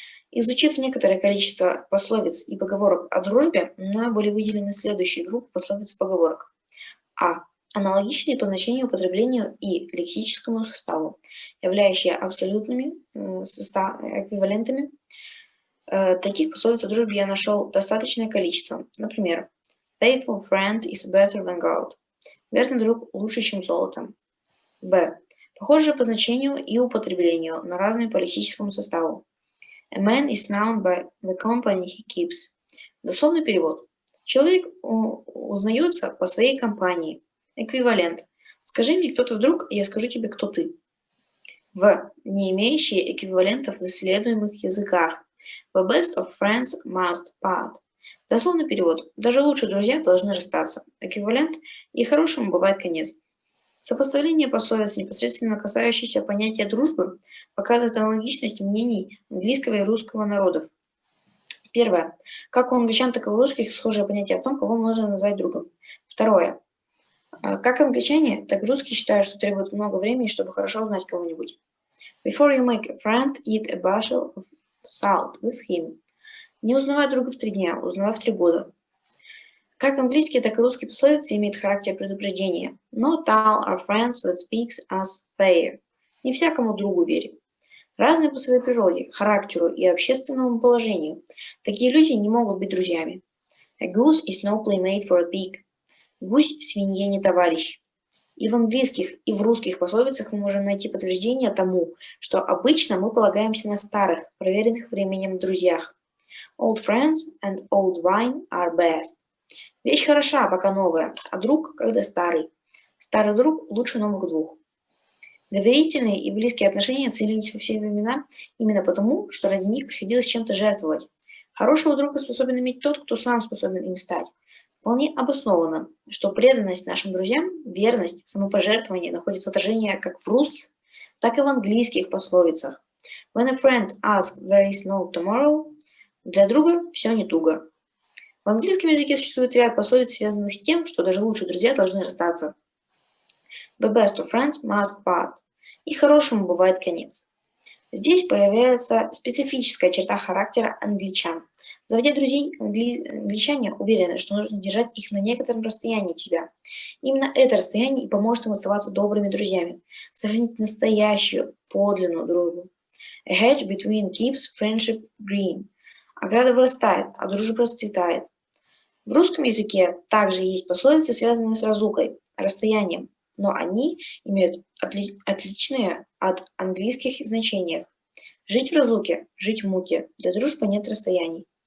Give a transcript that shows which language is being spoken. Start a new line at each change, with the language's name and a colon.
Russian: Изучив некоторое количество пословиц и поговорок о дружбе, мною были выделены следующие группы пословиц и поговорок. А. Аналогичные по значению, употреблению и лексическому составу, являющие абсолютными эквивалентами. Таких пословиц о дружбе я нашел достаточное количество. Например,
English: faithful friend is better than gold.
Russian: Верный друг лучше, чем золото. Б. Похожие по значению и употреблению, но разные по лексическому составу.
English: A man is known by the company he keeps.
Russian: Дословный перевод. Человек узнается по своей компании. Эквивалент. Скажи мне, кто ты вдруг, и я скажу тебе, кто ты. В. Не имеющие эквивалентов в исследуемых языках.
English: The best of friends must part.
Russian: Дословный перевод. Даже лучшие друзья должны расстаться. Эквивалент. И хорошему бывает конец. Сопоставление пословиц, непосредственно касающихся понятия дружбы, показывает аналогичность мнений английского и русского народов. Первое. Как у англичан, так и у русских схожее понятие о том, кого можно назвать другом. Второе. Как англичане, так и русские считают, что требует много времени, чтобы хорошо узнать кого-нибудь.
English: Before you make a friend, eat a bushel of salt with him.
Russian: Не узнавай друга в 3 дня, узнавай в 3 года. Как английские, так и русские пословицы имеют характер предупреждения.
English: Not all are friends that speaks as fair.
Russian: Не всякому другу верь. Разные по своей природе, характеру и общественному положению. Такие люди не могут быть друзьями.
English: A goose is no playmate for a pig.
Russian: Гусь свинье не товарищ. И в английских, и в русских пословицах мы можем найти подтверждение тому, что обычно мы полагаемся на старых, проверенных временем друзьях.
English: Old friends and old wine are best.
Russian: Вещь хороша, пока новая, а друг, когда старый. Старый друг лучше новых двух. Доверительные и близкие отношения ценились во все времена именно потому, что ради них приходилось чем-то жертвовать. Хорошего друга способен иметь тот, кто сам способен им стать. Вполне обоснованно, что преданность нашим друзьям, верность, самопожертвование находят отражение как в русских, так и в английских пословицах.
English: When a friend asks there is no tomorrow,
Russian: для друга все не туго. В английском языке существует ряд пословиц, связанных с тем, что даже лучшие друзья должны расстаться.
English: The best of friends must part.
Russian: И хорошему бывает конец. Здесь появляется специфическая черта характера англичан. Заводя друзей, англичане уверены, что нужно держать их на некотором расстоянии от себя. Именно это расстояние и поможет им оставаться добрыми друзьями, сохранить настоящую, подлинную дружбу.
English: A hedge between keeps friendship green.
Russian: Ограда вырастает, а дружба расцветает. В русском языке также есть пословицы, связанные с разлукой, расстоянием, но они имеют отличные от английских значениях. Жить в разлуке, жить в муке. Для дружбы нет расстояний.